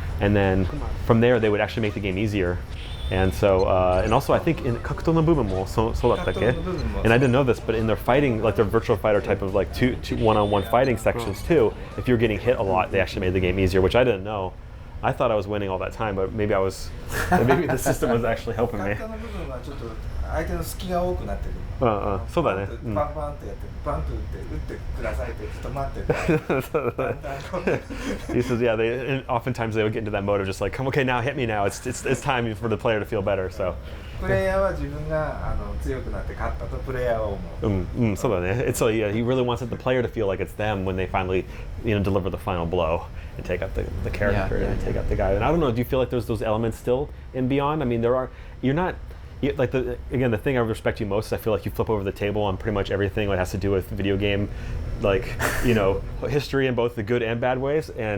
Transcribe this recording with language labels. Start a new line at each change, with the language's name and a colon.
English: And then from there, they would actually make the game easier. And so, and also I think in
Japanese: Kakuto no Buben mo so dattakke?
English: And I didn't know this, but in their fighting, like their virtual fighter type of like two one-on-one fighting sections too, if you're getting hit a lot, they actually made the game easier, which I didn't know. I thought I was winning all that time, but maybe maybe the system was actually helping me.
Japanese: 相手の隙が多くなってくる。そうだね。バンバンってやって、バンと打ってくださいってちょっと待って。だんだんこう
English: He says, yeah, and oftentimes they would get into that mode of just like, come, okay, now hit me now. It's time for the player to feel better. So.
Japanese: プレイヤーは自分が強くなって勝ったとプレイヤーは思う。そうだね。
English: It's so yeah, he really wants the player to feel like it's them when they finally, deliver the final blow and take out the character and take out the guy. And I don't know, do you feel like there's those elements still in Beyond? I mean, the thing I respect you most is I feel like you flip over the table on pretty much everything that has to do with video game, like, history in both the good and bad ways.